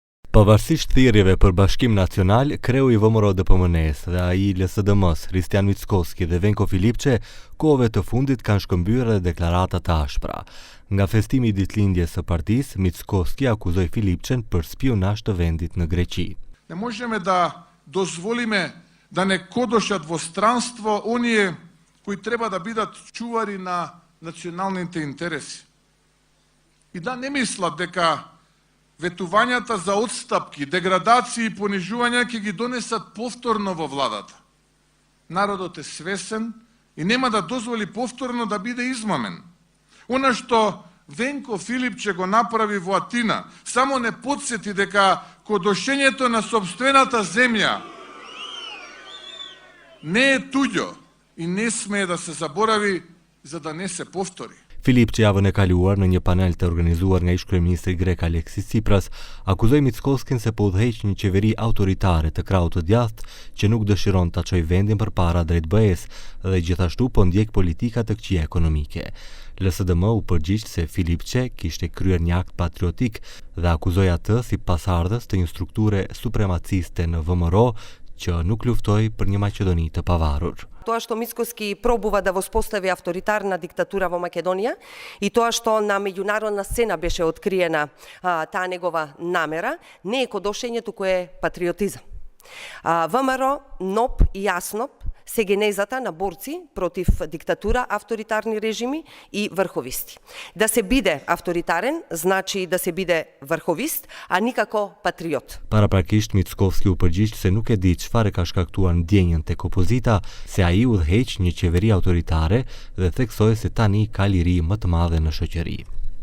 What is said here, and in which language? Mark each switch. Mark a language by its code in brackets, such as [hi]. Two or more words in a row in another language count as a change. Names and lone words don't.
[sq] Pavarësisht thirrjeve për Bashkim Nacional, kreu I VMRO-DPMNE-s dhe ai I LSDM-s, Hristijan Mickoski dhe Venko Filipçe, kohëve të fundit kanë shkëmbyer edhe deklarata të ashpra. Nga festimi I ditëlindjes së partisë, Mickoski akuzoi Filipçen për spionazh të vendit në Greqi. [mk] Не можеме да дозволиме да не кодошат во странство оние кои треба да бидат чувари на националните интереси. И да не мислат дека ветувањата за отстапки, деградации и понижувања ќе ги донесат повторно во владата. Народот е свесен и нема да дозволи повторно да биде измамен. Она што Венко Филипче го направи во Атина, само не подсети дека кодошењето на сопствената земја не е туѓо и не смее да се заборави за да не се повтори. [sq] Filipçe javën e kaluar në një panel të organizuar nga ish-kryeministri grek Aleksis Tsipras, akuzoi Mickoskin se po udhëheq një qeveri autoritare të krahut të djathtë që nuk dëshiron ta çojë vendin përpara drejt BE-s dhe gjithashtu po ndjek politika të këqija ekonomike. LSDM u përgjigj se Filipçe kishte kryer një akt patriotik dhe akuzoi atë si pasardhës të një strukture supremaciste në VMRO që nuk luftoi për një Maqedoni të pavarur. [mk] Тоа што Мицкоски пробува да воспостави авторитарна диктатура во Македонија и тоа што на меѓународна сцена беше откриена таа негова намера, не е кодошење, туку е патриотизам. ВМРО, НОП и ЈАСНОП се генезата на борци против диктатура, авторитарни режими и врховисти. Да се биде авторитарен значи да се биде врховист, а никако патриот. [sq] Paraprakisht Mickoski u përgjigj se nuk e di çfarë ka shkaktuar ndjenjën tek opozita, se ai udhëheq një qeveri autoritare dhe theksoi se tani ka liri më të madhe në shoqëri.